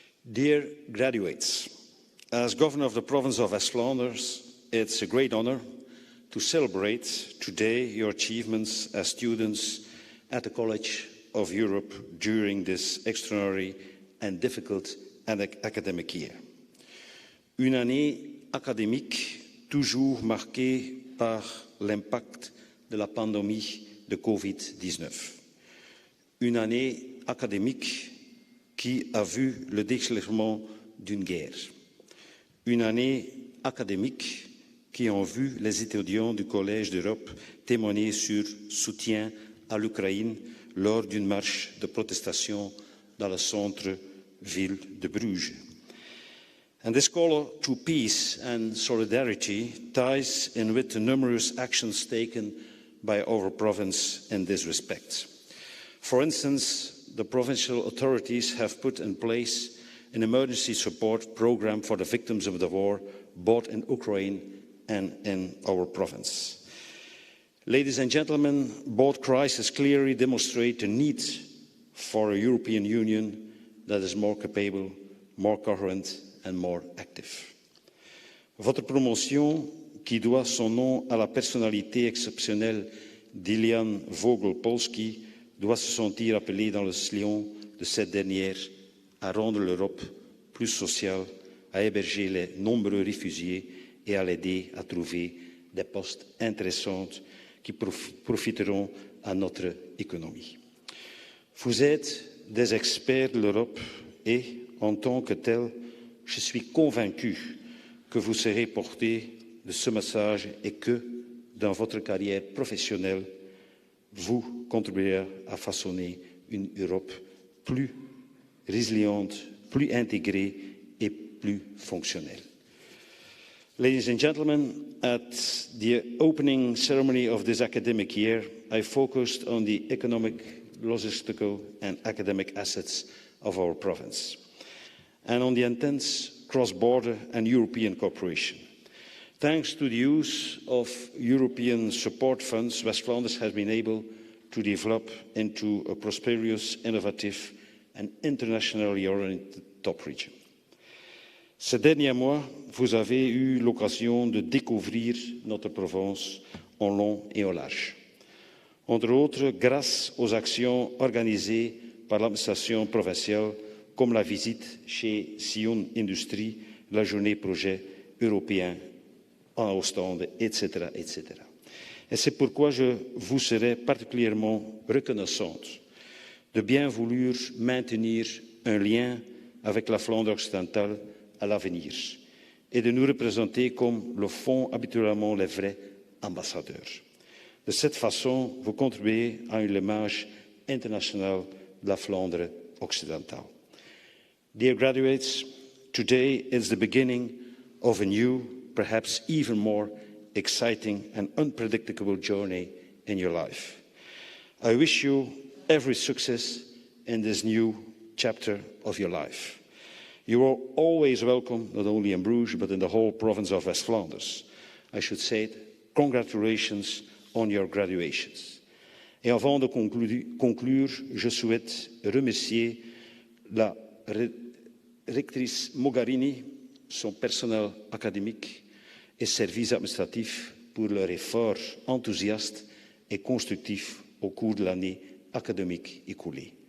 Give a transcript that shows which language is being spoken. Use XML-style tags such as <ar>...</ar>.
<en>Dear graduates, as Governor of the province of West-Flanders, it's a great honor to celebrate today your achievements as students at the College of Europe during this extraordinary and difficult academic year.</en> <fr>Une année académique toujours marquée par l'impact de la pandémie de Covid-19. Une année académique qui a vu le déclenchement d'une guerre. Une année académique qui a vu les étudiants du Collège d'Europe témoigner sur soutien à l'Ukraine lors d'une marche de protestation dans le centre-ville de Bruges.</fr> <en>And this call to peace and solidarity ties in with the numerous actions taken by our province in this respect. For instance, the provincial authorities have put in place an emergency support programme for the victims of the war, both in Ukraine and in our province. Ladies and gentlemen, both crises clearly demonstrate the need for a European Union that is more capable, more coherent and more active.</en> <fr>Votre promotion, qui doit son nom à la personnalité exceptionnelle d'Éliane Vogel-Polsky, doit se sentir appelée dans le sillon de cette dernière à rendre l'Europe plus sociale, à héberger les nombreux réfugiés et à l'aider à trouver des postes intéressants qui profiteront à notre économie. Vous êtes des experts de l'Europe et, en tant que tel, je suis convaincu que vous serez portés de ce message et que, dans votre carrière professionnelle, vous contribuerez à façonner une Europe plus résiliente, plus intégrée et plus fonctionnelle.</fr> <en>Ladies and gentlemen, at the opening ceremony of this academic year, I focused on the economic, logistical and academic assets of our province, and on the intense cross-border and European cooperation. Thanks to the use of European support funds, West-Flanders has been able to develop into a prosperous, innovative and internationally oriented top region.</en> <fr>Ces derniers mois, vous avez eu l'occasion de découvrir notre province en long et en large. Entre autres, grâce aux actions organisées par l'administration provinciale, comme la visite chez Sion Industrie, la journée projet européen en Ostende, etc., etc. Et c'est pourquoi je vous serai particulièrement reconnaissante de bien vouloir maintenir un lien avec la Flandre occidentale à l'avenir et de nous représenter comme le font habituellement les vrais ambassadeurs. De cette façon, vous contribuez à une image internationale de la Flandre occidentale.</fr> <en>Dear graduates, today is the beginning of a new, perhaps even more exciting and unpredictable journey in your life. I wish you every success in this new chapter of your life. You are always welcome, not only in Bruges, but in the whole province of West-Flanders. I should say, congratulations on your graduations.</en> <fr>Et avant de conclure, je souhaite remercier la rectrice Mogherini, son personnel académique et services administratifs pour leur effort enthousiaste et constructif au cours de l'année académique écoulée.</fr>